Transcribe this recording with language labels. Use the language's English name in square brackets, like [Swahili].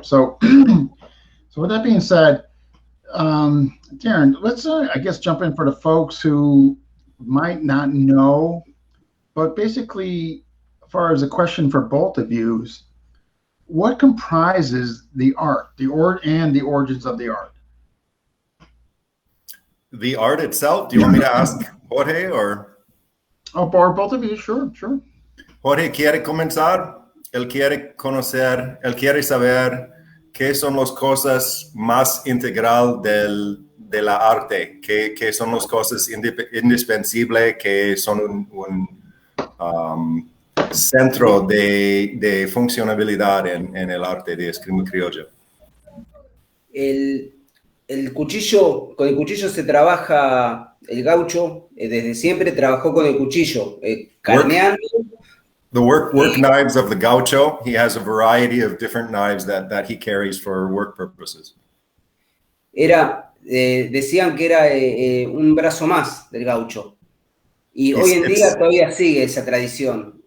[English] So, so with that being said, Darren, let's I guess jump in for the folks who might not know, but basically, as far as a question for both of you, what comprises the art, the origins of the art? The art itself? Do you want me to ask Jorge or? Oh, both of you, sure. [Spanish] Jorge quiere comenzar. Él quiere conocer, él quiere saber qué son las cosas más integral de la arte, qué son las cosas indispensables, que son un centro de funcionalidad en el arte de esgrima criolla. El cuchillo, con el cuchillo se trabaja, el gaucho desde siempre trabajó con el cuchillo, carneando. [English] The work knives of the gaucho, he has a variety of different knives that he carries for work purposes. [Spanish] Decían que era un brazo más del gaucho. Y hoy en día todavía sigue esa tradición.